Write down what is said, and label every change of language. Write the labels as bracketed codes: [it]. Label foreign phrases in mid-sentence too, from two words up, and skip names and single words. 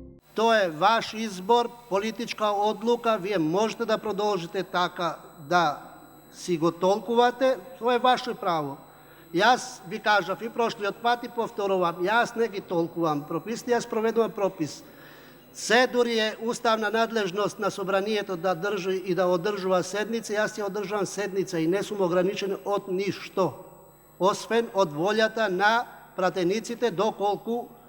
[sr] To je vaš izbor, politička odluka, vi [mk] можете да продолжите така да си го толкувате, [sr] to je vaše pravo. [mk] Јас ви кажав и прошлиот пат и повторувам, јас не ги толкувам прописите, јас проведувам пропис. Се дури е уставна надлежност на собранието да држи и да одржува седница, јас ја одржувам седница и не сум ограничен од ништо, освен од волјата на пратениците доколку